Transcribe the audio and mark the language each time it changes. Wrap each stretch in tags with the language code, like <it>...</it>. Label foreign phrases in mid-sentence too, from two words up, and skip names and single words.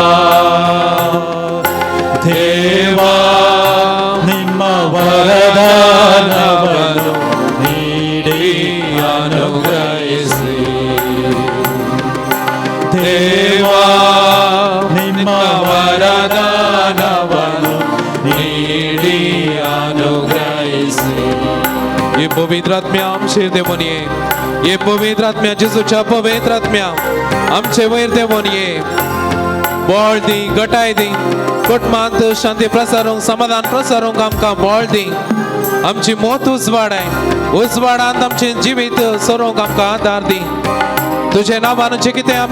<kn>ದೇವಾ ನಿಮ್ಮ ವರದಾನವನ್ನು ನೀಡಿ ಅನುಗ್ರಹಿಸಿ ದೇವಾ ನಿಮ್ಮ ವರದಾನವನ್ನು ನೀಡಿ ಅನುಗ್ರಹಿಸಿ</kn> <kok>ये पवित्र आत्म्या आमचे देवून ये ये पवित्र आत्म्या जेजूच्या पवित्र आत्म्या आमचे वयर देवून ये बळ दी गटाय दी कुटुंबांत शांती प्रसारूंक समाधान प्रसारूंक आमकां बळ दी आमची मोत उजवाडाय उजवाडांत आमचे जिवीत सरूंक आमकां आदार दी तुजे नांवान जें कितें आमी</kok>